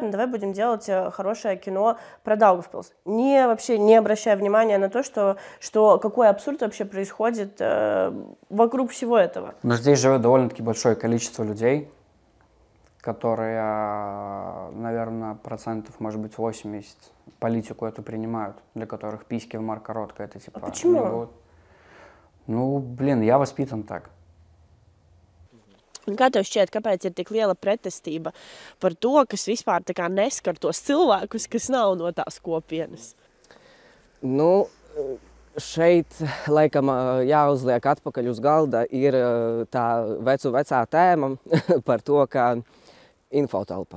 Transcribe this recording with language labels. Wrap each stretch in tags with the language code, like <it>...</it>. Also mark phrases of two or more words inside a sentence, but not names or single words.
<ru>Но давай будем делать хорошее кино про Даугавпилс. Вообще не обращая внимания на то, что какой абсурд вообще происходит вокруг всего этого. Но здесь живет довольно-таки большое количество людей, которые, наверное, процентов, может быть, 80 политику эту принимают, для которых письки в Марка Ротко это типа... А почему? Я воспитан так.</ru> <lv>Kā tev šķiet, kāpēc ir tik liela pretestība par to, kas vispār tā kā neskar tos cilvēkus, kas nav no tās kopienas? Šeit, laikam, jāuzliek atpakaļ uz galda ir tā vecā tēma par to, ka infotelpa.</lv>